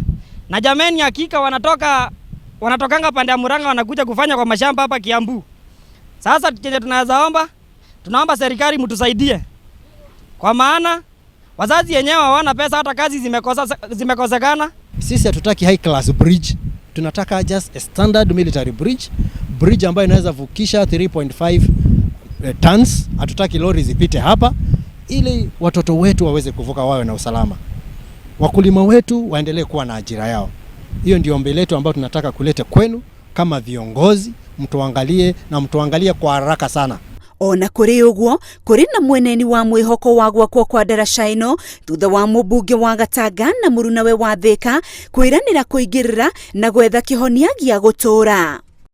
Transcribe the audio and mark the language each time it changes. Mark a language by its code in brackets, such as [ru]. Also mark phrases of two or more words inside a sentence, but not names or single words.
[sw] Na jameni hakika wanatokanga pande ya Murang'a wanakuja kufanya kwa mashamba hapa Kiambu. Sasa tunaomba serikali mtusaidie. Kwa maana wazazi wenyewe hawana pesa, hata kazi zimekosekana. Sisi hatutaki [en] high class bridge. [sw] Tunataka [en] just a standard military bridge [sw] ambayo inaweza vukisha 3.5 tons. Hatutaki lori zipite hapa, ili watoto wetu waweze kuvuka wawe na usalama. Wakulima wetu waendelee kuwa na ajira yao. Hiyo ndio ombi letu ambao tunataka kuleta kwenu kama viongozi, mtuangalie kwa haraka sana. [ki] Ona kuri uguo kuri na mweneni wa mwihoko wa gwakwo kwa daraca ino thutha wa mubunge wa Gatanga na Murunawe wa Thika kwiranira kuingirira na gwetha kihonia gia gutura.